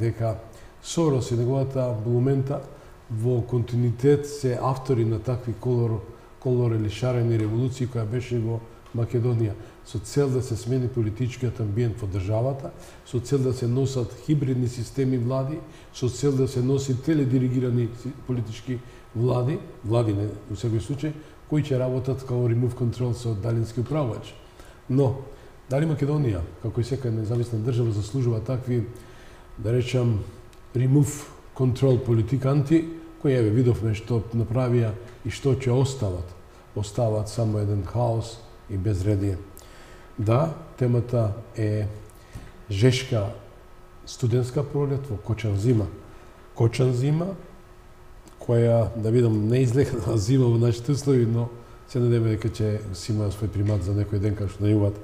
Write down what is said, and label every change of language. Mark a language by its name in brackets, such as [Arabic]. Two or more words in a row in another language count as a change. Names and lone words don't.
[Macedonian] Дека Сорос и неговата булумента во континуитет се автори на такви колор или шарени револуции која беше во Македонија, со цел да се смени политичкиот амбиент во државата, со цел да се носат хибридни системи влади, со цел да се носи теледиригирани политички влади не во секој случај, кои ќе работат као [English] remove control [Macedonian] со далински управувач. Но, дали Македонија, како и секоја независна држава, заслужува такви, да речам, [English] remove control [Macedonian] политиканти, кои еве видовме што направија и што ќе остават. Остават само еден хаос и безредие. Да, темата е жешка студентска пролет во Кочанзима. Кочанзима, која, да видам, не излегнала зима во нашите услови, но се надеваме дека ќе си има свој примат за некој ден, како што најуват.